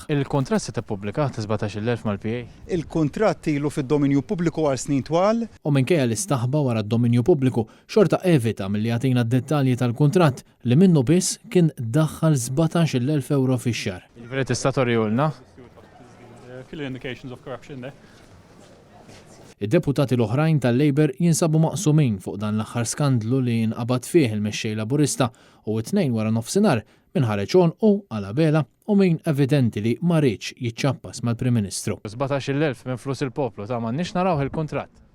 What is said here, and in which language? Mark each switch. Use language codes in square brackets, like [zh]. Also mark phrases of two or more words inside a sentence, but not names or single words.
[mt] Il-kuntratt se tippubblika ta' 17,000 mal-PA. Il-kuntratt ilu fid-dominju pubbliku għal snin twal. U minkejja l-istaħba wara d-dominju pubbliku, xorta evita milli jagħtina d-dettalji tal-kuntratt li minnu biss kien daħħal 17,000 euro fix-xahar. Il-veri tista' torjulna. [en] Clear indications of corruption there. [mt] Id-deputati l-oħrajn tal-Labor jinsabu maqsumin fuq dan l-aħħar skandlu li inqabad fih il-mexxej Laburista u t-tnejn wara nofsinhar min ħareġ u Alabela u min evidenti li ma rridx jiċċappas mal-Prim Ministru. 17,000 minn flus il-poplu ta' m'għandniex naraw il-kuntratt.